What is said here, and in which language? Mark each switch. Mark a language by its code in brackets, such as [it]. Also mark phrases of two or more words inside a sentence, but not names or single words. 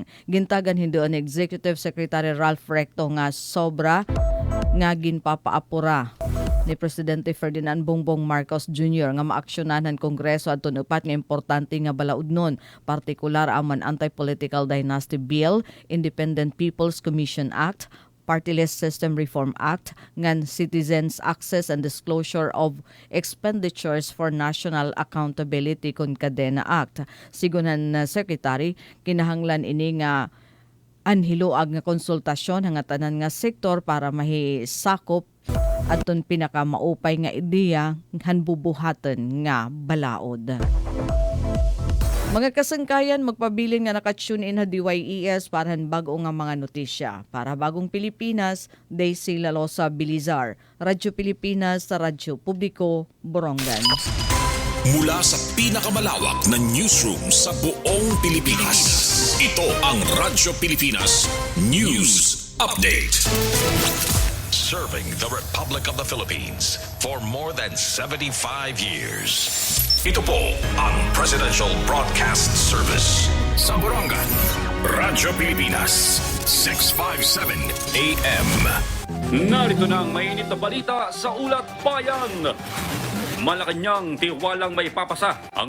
[war] Gintagan hindoon ni Executive Secretary Ralph Recto nga sobra nga ginpapaapura ni Presidente Ferdinand Bongbong Marcos Jr. nga maaksyonan ng Kongreso adton upat nga importante nga balaudnon, partikular aman Anti-Political Dynasty Bill, Independent People's Commission Act, Party List System Reform Act, ngan Citizens Access and Disclosure of Expenditures for National Accountability kun Kadena Act. Sigunan na Secretary, kinahanglan ini nga anhiluag nga konsultasyon hanga tanan nga sektor para mahisakop adton pinaka maupay nga ideya han bubuhaton nga balaod. Mga kasangkayan, magpabilin nga naka-tune in ha DYES para han bago nga mga notisya. Para bagong Pilipinas, Daisy Lalosa Bilizar, Radyo Pilipinas sa Radyo Publiko, Borongan. [tl] Mula sa pinakamalawak na newsroom sa buong Pilipinas, ito ang Radyo Pilipinas News Update. [en] Serving the Republic of the Philippines for more than 75 years. [tl] Ito po ang Presidential Broadcast Service sa Borongan, Radyo Pilipinas, 657 AM. Narito na ang mainit na balita sa Ulat Bayan. Malacañang tiwalang may papasa ang